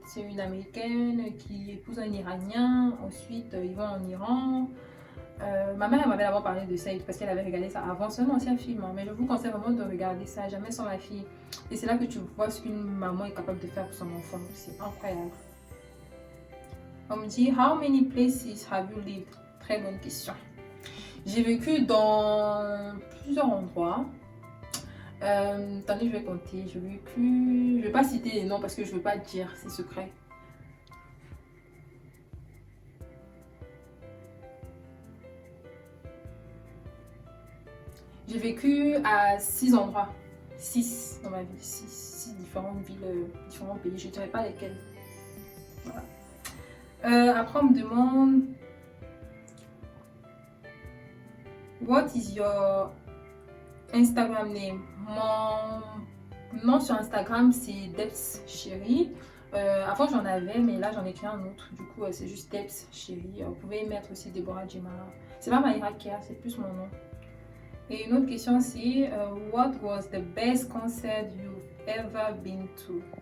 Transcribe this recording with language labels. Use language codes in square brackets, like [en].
[fr] C'est une américaine qui épouse un iranien. Ensuite, ils vont en Iran. Ma mère m'avait d'abord parlé de ça parce qu'elle avait regardé ça avant. C'est un ancien film, hein, mais je vous conseille vraiment de regarder ça. Jamais sans ma fille. Et c'est là que tu vois ce qu'une maman est capable de faire pour son enfant. C'est incroyable. On me dit, [en] how many places have you lived? [fr] Très bonne question. J'ai vécu dans plusieurs endroits. Attendez, je vais compter. J'ai vécu... Je vais pas citer les noms parce que je veux pas dire, c'est secret. J'ai vécu à 6 endroits. 6 dans ma vie. 6 différentes villes, différents pays. Je ne dirais pas lesquels. Voilà. Après, on me demande... [en] What is your Instagram name? [fr] Mon nom sur Instagram, c'est Debs Chérie. Avant, j'en avais, mais là, j'en ai créé un autre. Du coup, c'est juste Debs Chérie. Vous pouvez mettre aussi Deborah Djemara. C'est pas Maïra Kia, c'est plus mon nom. Et une autre question, c'est [en] what was the best concert you've ever been to?